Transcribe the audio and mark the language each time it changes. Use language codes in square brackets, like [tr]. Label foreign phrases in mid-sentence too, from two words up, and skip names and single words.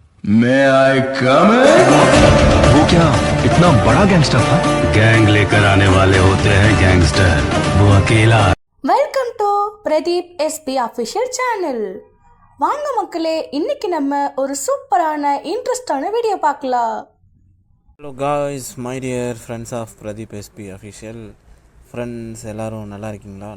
[en] May I come in? [hi] वो क्या इतना बड़ा गैंगस्टर था? गैंग लेकर आने वाले होते हैं गैंगस्टर, वो अकेला। [en] Welcome to Pradeep SP official channel. [ta] வாங்க மக்களே, இன்னைக்கு நம்ம ஒரு சூப்பரான இன்ட்ரெஸ்டான வீடியோ பார்க்கலாம். [en] Hello guys, my dear friends of Pradeep SP official friends, [ta] எல்லோரும் நல்லா இருக்கீங்களா?